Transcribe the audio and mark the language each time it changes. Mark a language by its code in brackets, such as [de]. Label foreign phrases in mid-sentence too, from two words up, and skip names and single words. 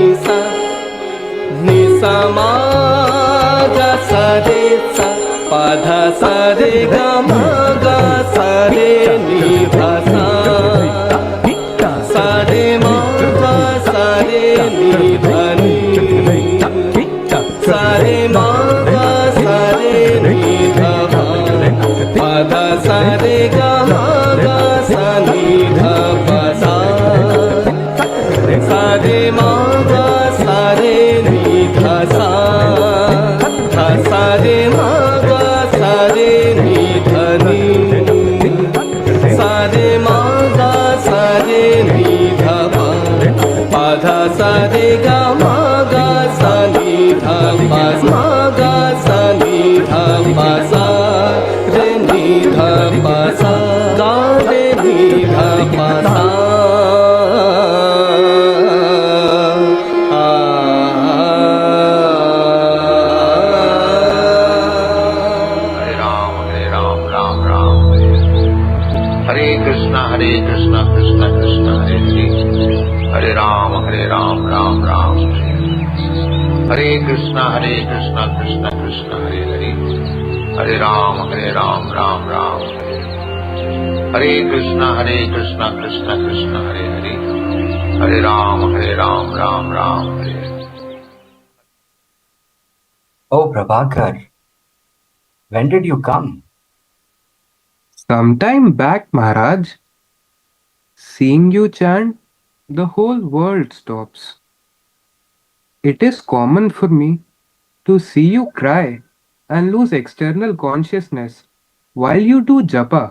[sa] sa ma ga sa re sa pa dha sa re ga ma ga sa re ni dha sa sa re ma ga sa re ni dha ni sa re ma ga sa re ni dha pa pa dha sa re ga ma ga sa ni dha pa sa sa re ma ga sa re ni dha sa dha sa re ma ga sa re ni dha ni sa re ma ga sa re ni dha pa pa dha sa re ga ma ga sa ni dha pa ma ga sa ni dha pa sa re ni dha pa sa ga re ni dha pa sa हरे कृष्ण कृष्ण कृष्ण हरे हरे हरे राम राम राम हरे कृष्ण कृष्ण कृष्ण हरे हरे हरे राम राम राम हरे कृष्ण कृष्ण कृष्ण हरे हरे हरे राम राम राम हरे. [en] Oh, Prabhakar, when did you come? Sometime back, Maharaj. Seeing you chant, the whole world stops. It is common for me to see you cry and lose external consciousness while you do japa.